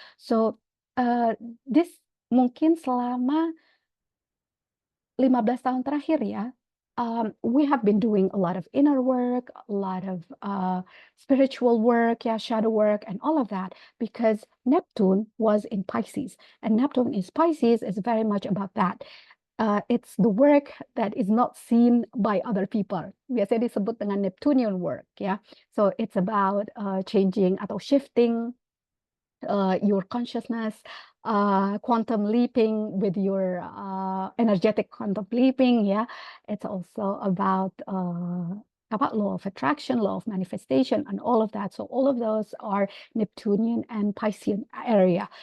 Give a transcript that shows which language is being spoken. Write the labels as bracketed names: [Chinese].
[English] So this [Indonesian] mungkin selama 15 tahun terakhir ya, [English] we have been doing a lot of inner work, a lot of spiritual work, yeah, shadow work, and all of that, because Neptune was in Pisces, and Neptune is Pisces is very much about that. It's the work that is not seen by other people. [Indonesian] Biasanya disebut dengan Neptunian work, ya. [English] So it's about changing atau shifting your consciousness, quantum leaping with your energetic quantum leaping. Yeah, it's also about law of attraction, law of manifestation, and all of that. So all of those are Neptunian and Piscean area.